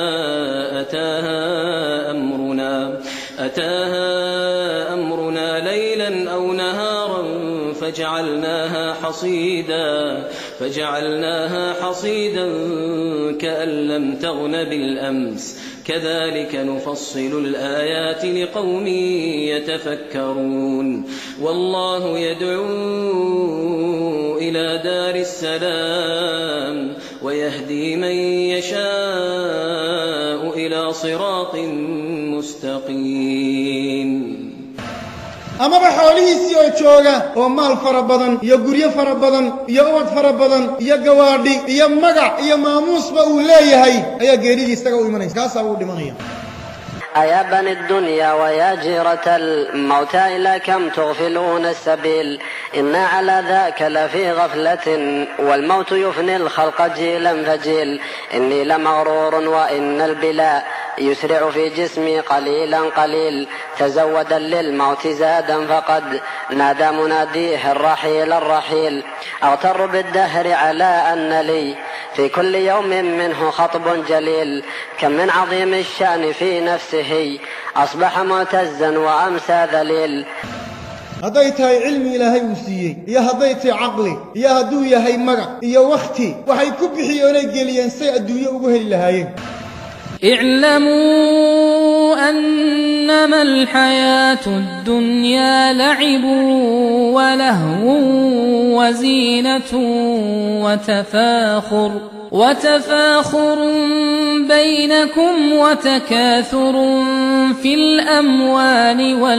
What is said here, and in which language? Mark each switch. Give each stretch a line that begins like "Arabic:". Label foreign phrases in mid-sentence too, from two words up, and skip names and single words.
Arabic: أتاها أمرنا ليلا أو نهارا فجعلناها حصيدا كأن لم تغن بالأمس، كذلك نفصل الآيات لقوم يتفكرون. والله يدعو إلى دار السلام ويهدي من يشاء إلى صراط مستقيم.
Somali: amaba xoolihiisii oo jooga oo maal fara badan iyo guryo fara badan iyo ubad fara badan iyo gawaadhi iyo magac iyo maamuusba uu leeyahay ayaa geeridii isaga u imanaysa, kaasaa uu dhimanaya.
Arabic: أيا بني الدنيا ويا جيرة الموت إلى كم تغفلون السبيل، إنا على ذاك لفي غفلة والموت يفني الخلق جيلا فجيل. إني لمغرور وإن البلاء يسرع في جسمي قليلا قليل، تزودا للموت زادا فقد نادى مناديه الرحيل الرحيل. أغتر بالدهر على أن لي في كل يوم منه خطب جليل، كم من عظيم الشأن في نفسه أصبح معتزا وأمسى ذليل.
Somali: hadday tahay cilmi ilaahay uu siiyey iyo hadday tahay caqli iyo hadduu yahay magac iyo wakhti, waxay ku bixiyeen inay geliyeen say adduunyo ugu heli lahaayeen.
Arabic: اعلموا أنما الحياة الدنيا لعب ولهو وزينة وتفاخر بينكم وتكاثر في الأموال